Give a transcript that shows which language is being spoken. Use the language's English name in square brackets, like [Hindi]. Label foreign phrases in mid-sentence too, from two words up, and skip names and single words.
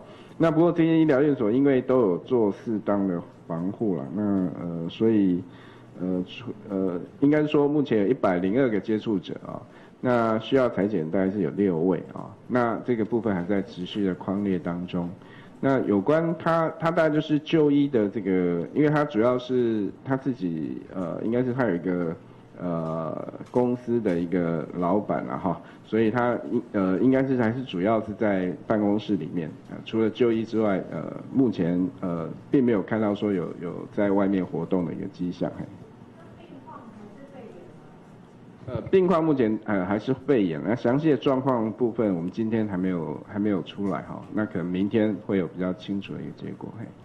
[Chinese] 那不過這些醫療院所因為都有做適當的防護啦，那所以應該說目前有102個接觸者啊，那需要採檢大概是有6位啊，那這個部分還在持續的匡列當中。那有關他大概就是就醫的這個，因為他主要是他自己應該是他有一個公司的一個老闆啦哈，所以他應該是還是主要是在辦公室裡面，除了就醫之外，目前並沒有看到說有在外面活動的一個跡象。病况目前还是肺炎，那详细的状况部分我们今天还没有出来哈，那可能明天会有比较清楚的一个结果。